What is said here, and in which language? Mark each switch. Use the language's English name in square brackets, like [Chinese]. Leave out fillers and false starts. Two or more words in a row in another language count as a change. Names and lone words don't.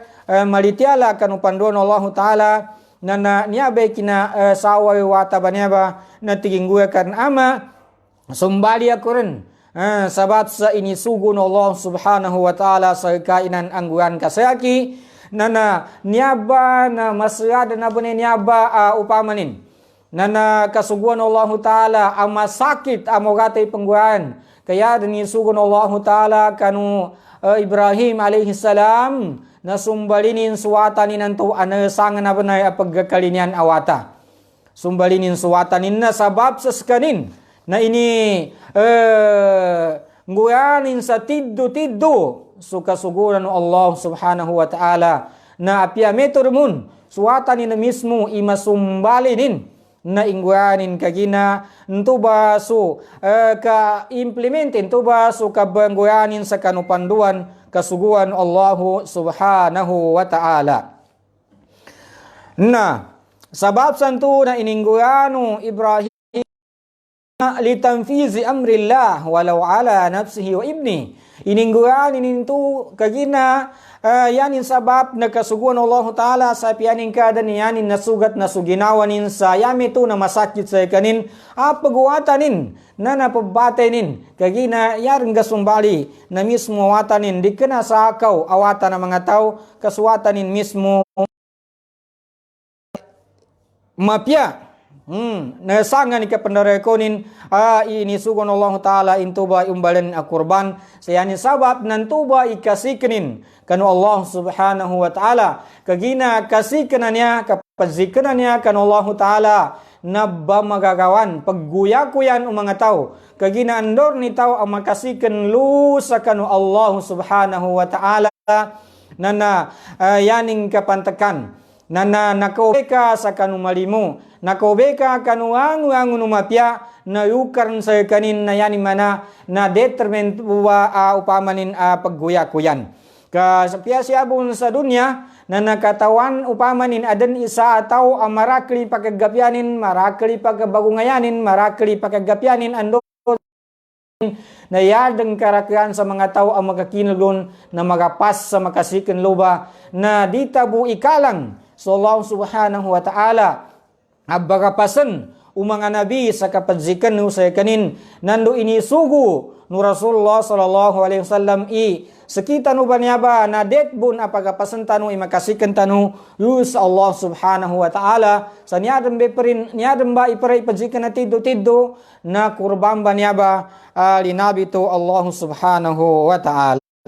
[Maguindanaon] malitiala kanu panduan [Arabic] الله تعالى [Maguindanaon] na niyabe kina saway wata banyaba na tigingguya kan ama sumbali ako rin sabab sa inisugun [Arabic] الله سبحانه و تعالى [Maguindanaon] sa kainan angguan kasayaki na niyaba na masyada na bunay niyaba upamanin na kasuguan [Arabic] الله تعالى [Maguindanaon] ang masakit amogatay pangguan kaya inisugun [Arabic] الله تعالى [Maguindanaon] kanu Ibrahim [Arabic] عليه السلام [Maguindanaon] na sumbalinin suwatanin nanto anasangan na bunay pagkakalinian awata sumbalinin suwatanin na sabab sa skanin na ini nguyanin sa tiddo so kasuguran ng [Arabic] الله سبحانه و تعالى [Maguindanaon] na apya metormun suwatan na mismo imasumbalinin na ingguyanin kagina ntuba so ka-implementin ntuba so kabangguyanin sa kanupanduan kasuguan [Arabic] الله سبحانه و تعالى [Maguindanaon] na sabab santo na iningguyano Ibrahim [Arabic] لتنفيذ أمر الله ولو على نفسه و ابنه [Maguindanaon] iningguan inintu kagina yanin sabab nakasuguan [Arabic] الله تعالى [Maguindanaon] sa pianin kada yanin nasugat nasuginawanin sa yamitu na masakit sa kanin paguwatanin na napabatainin kagina yaring gasumbali na mismo watanin di kena sa akaw awatan ng mga tao kasuwatanin mismo mapya nasangan ika pendarekonin inisugon [Arabic] الله تعالى [Maguindanaon] intuba umbalan kurban sayani sabab nantuba ikasikenin kanu [Arabic] الله سبحانه و تعالى [Maguindanaon] kagina kasikenannya kapazikenannya kanu [Arabic] الله تعالى [Maguindanaon] nabba magagawan pagguyakuyan mga tao kagina andor ni tao ang makasiken lusa kanu [Arabic] الله سبحانه و تعالى [Maguindanaon] nana yaning kapantakan nana nakobeka sa kanumalimu nakobeka kanuangu numapya na yukarn sa kanin na yani mana na determined wa upamanin pagguyakuyan ka sapya siya bun sa dunya na nakatawan upamanin adan isa ataw ang marakli pagkagapyanin marakli pagkabagungayanin marakli pagkagapyanin ando na yadeng karakaan sa mga tao ang makakinulon na magapas sa makasikan loba na di tabu ikalang so [Arabic] الله سبحانه و تعالى [Maguindanaon] abagapasan mga nabi sa kapadzikan no sa kanin nando inisugo no [Arabic] رسول الله صلى الله عليه وسلم [Maguindanaon] sekita no banyaba na detbun apagapasan tanu makasikan tanu yus [Arabic] الله سبحانه و تعالى [Maguindanaon] sa niadam ba iparay padzikan na tiddo na kurban banyaba linabi to [Arabic] الله سبحانه و تعالى.